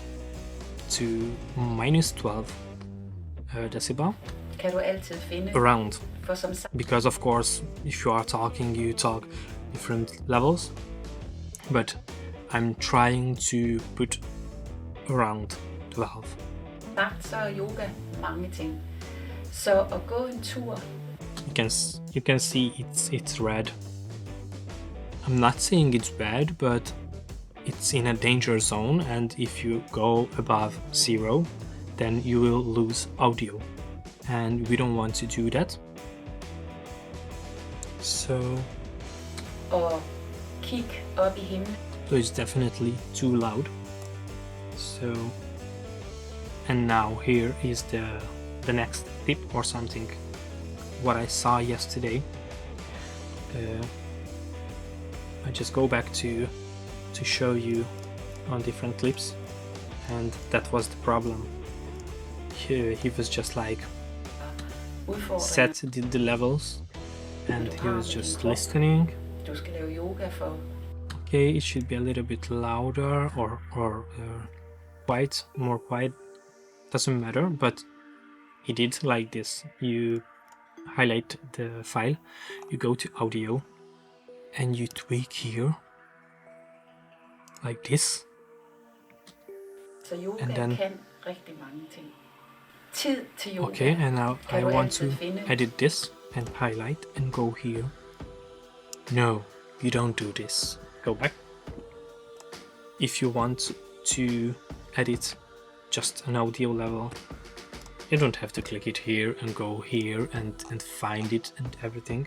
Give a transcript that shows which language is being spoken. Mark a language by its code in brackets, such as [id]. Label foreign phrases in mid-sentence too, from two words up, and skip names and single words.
[en] minus 12 decibel around, because of course if you are talking, you talk different levels, but I'm trying to put around 12. [da] Så er yoga mange ting. Så at gå en tur. [en] You can see it's red. I'm not saying it's bad, but it's in a danger zone, and if you go above 0, then you will lose audio, and we don't want to do that. So [da] Og kig op i himlen. [en] So it's definitely too loud. So, and now here is the next tip or something, what I saw yesterday. I just go back to show you on different clips, and that was the problem. He was just like set the levels, and he was just listening. [da] Du skal lave yoga for. [en] Okay, it should be a little bit louder or quiet, more quiet, doesn't matter, but he did like this. You highlight the file, you go to audio, and you tweak here like this. [da] Så yoga [en] and then, [da] kan rigtig mange ting. Tid til yoga. [en] Okay, and now I want to edit this and highlight and go here. No, you don't do this. Go back. If you want to edit just an audio level, you don't have to click it here and go here and find it and everything.